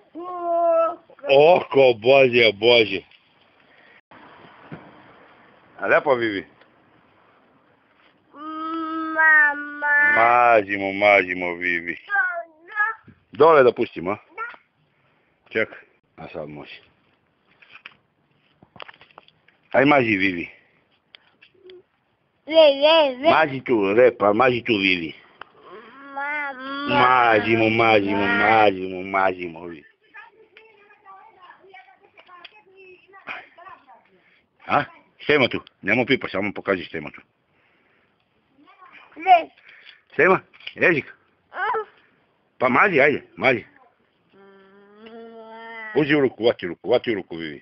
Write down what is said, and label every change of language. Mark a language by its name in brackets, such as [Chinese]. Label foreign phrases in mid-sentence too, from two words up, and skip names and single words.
[Serbian] Oko, Bože. A lepo Vivi? Mažimo Vivi. Dole da pustimo, a? Čekaj, a sad može. Aj maži Vivi. Maži tu, repa, maži tu Vivi. Mažimo Vivi. A? Šta ima tu? Nemo pipa, samo pokaži šta ima tu. Šta ima? Jezik? Pa maži, ajde, maži. Uzi u ruku, vati u ruku Vivi.